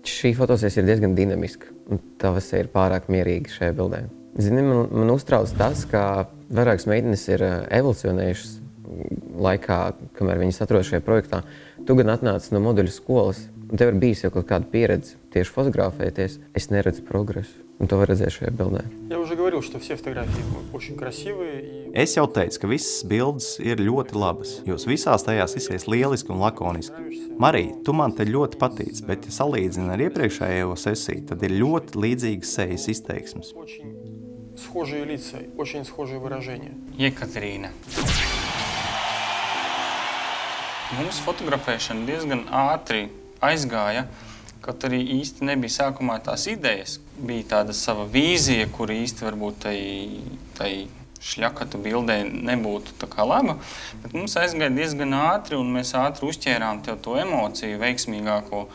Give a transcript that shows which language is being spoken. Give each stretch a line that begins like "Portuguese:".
Latvian: Šī fotosesija ir diezgan dinamiska, un tava seja ir pārāk mierīga šajā bildē. Zini, man uztrauc tas, ka vairākas meitenes ir evolucionējušas laikā, kamēr viņas atrodas šajā projektā. Tu gan atnāci no modeļu skolas, un tev ir bijis jau kaut kāda pieredze tieši fotografēties. Es neredzu progresu, un to var redzēt šajā bildē.
Russian: Я уже говорил, что все фотографии очень красивые.
Latvian: Es jau teicu, ka visas bildes ir ļoti labas. Jūs visās tajās izskaties lieliski un lakoniski. Marija, tu man te ļoti patīc, bet ja salīdzini ar iepriekšējo sesiju, tad ir ļoti līdzīgas sejas izteiksmes.
Russian: Схожие лица, очень схожие выражения.
Latvian: Jekaterīna. Mums fotografēšana diezgan ātri aizgāja, kaut arī īsti nebija sākumā tās idejas. Bija tāda sava vīzija, kura īsti varbūt tai šļakatu bildē nebūtu tā kā laba, bet mums aizgāja diezgan ātri, un mēs ātri uzķērām tev to emociju veiksmīgāko.